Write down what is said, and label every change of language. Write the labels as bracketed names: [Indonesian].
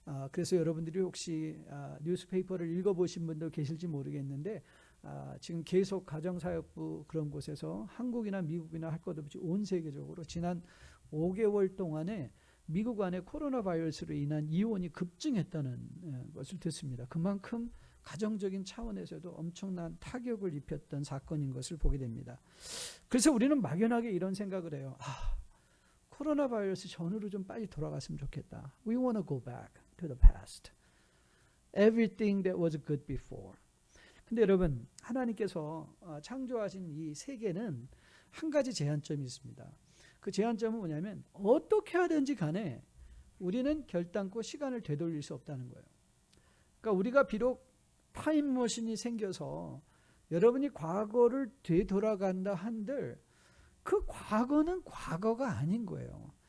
[Korean] 그래서 여러분들이 혹시 뉴스페이퍼를 읽어보신 분도 계실지 모르겠는데 지금 계속 가정사역부 그런 곳에서 한국이나 미국이나 할 것 없이 온 세계적으로 지난 5개월 동안에 미국 안에 코로나 바이러스로 인한 이혼이 급증했다는 것을 듣습니다. 그만큼 가정적인 차원에서도 엄청난 타격을 입혔던 사건인 것을 보게 됩니다. 그래서 우리는 막연하게 이런 생각을 해요. 코로나 바이러스 전후로 좀 빨리 돌아갔으면 좋겠다. [English] We want to go back to the past. Everything that was good before. [Korean] 근데 여러분, 하나님께서 창조하신 이 세계는 한 가지 제한점이 있습니다. 그 제한점은 뭐냐면 어떻게 하든지 간에 우리는 결단코 시간을 되돌릴 수 없다는 거예요. 그러니까 우리가 비록 타임머신이 생겨서 여러분이 과거를 되돌아간다 한들 그 과거는 과거가 아닌 거예요.